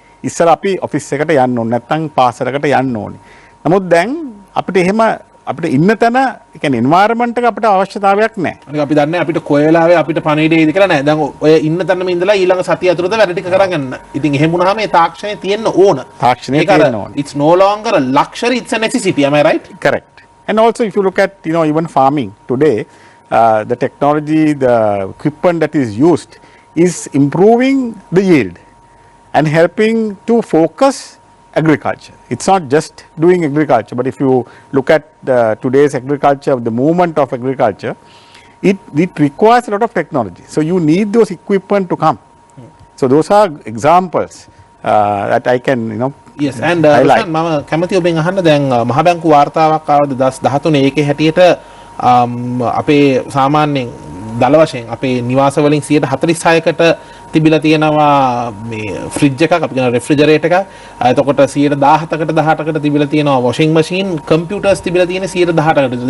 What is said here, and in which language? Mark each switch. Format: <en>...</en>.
<si>ඉස්සර අපි ඔෆිස් එකට යන්න ඕනේ නැත්නම් පාසලකට යන්න ඕනේ. නමුත් දැන් අපිට එහෙම අපිට ඉන්න තැන ඒ කියන්නේ එන්වයරන්මන්ට් එක අපිට අවශ්‍යතාවයක් නැහැ. අනික අපි දන්නේ අපිට කොයි වෙලාවෙ අපිට පණිවිඩය එයිද කියලා නැහැ. දැන් ඔය ඉන්න තැනම ඉඳලා ඊළඟ සතිය ඇතුළත වැඩ ටික කරගන්න. ඉතින් එහෙම වුණාම මේ තාක්ෂණය තියෙන්න ඕන. තාක්ෂණය තියෙන්න ඕන.</si> <en>It's no longer a luxury, it's a necessity. Am I right? Correct. And also if you look at even farming today, the technology, the equipment that is used is improving the yield and helping to focus agriculture. It's not just doing agriculture, but if you look at today's agriculture, the movement of agriculture, it requires a lot of technology. So you need those equipment to come. So those are examples that I can yes, and</en> <si>මම කැමති ඔබෙන් අහන්න දැන් මහ බැංකු වාර්තාවක් ආව 2013 ඒකේ හැටියට අපේ සාමාන්‍යයෙන් දල වශයෙන් අපේ නිවාස වලින් 46%කට තිබිලා තියෙනවා මේ ෆ්‍රිජ් එකක් අපි කියන රෙෆ්‍රිජරේටර් එකක්. එතකොට 17%කට 18%කට තිබිලා තියෙනවා වොෂින් මැෂින්, කම්පියුටර්ස් තිබිලා තියෙන 18%කට.</si>